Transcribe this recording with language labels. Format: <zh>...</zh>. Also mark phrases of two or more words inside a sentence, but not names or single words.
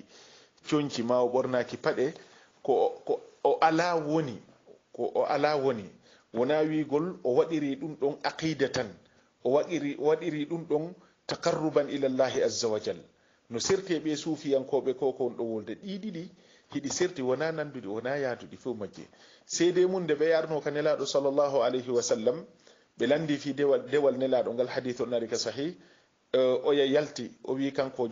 <ff>coñci ma o ɓornaki paɗe ko o ala woni wona wigol o waɗiri ɗum ɗon aqidatan o waɗiri ɗum ɗon</ff> <ar>تقربا إلى الله عز وجل</ar> <ff>no sirte ɓe suufiyankoɓe ko on ɗo wolde ɗiɗiɗi hiɗi sirti wona nanduɗi wona yaaduɗi fof majje seede mum nde ɓe yarno ka nelaɗo</ff> <ar>صلى الله عليه وسلم</ar> <ff>ɓe landi fi dewal nelaɗo ngal hadith o nari ka sahih oya yalti o wi kanko</ff>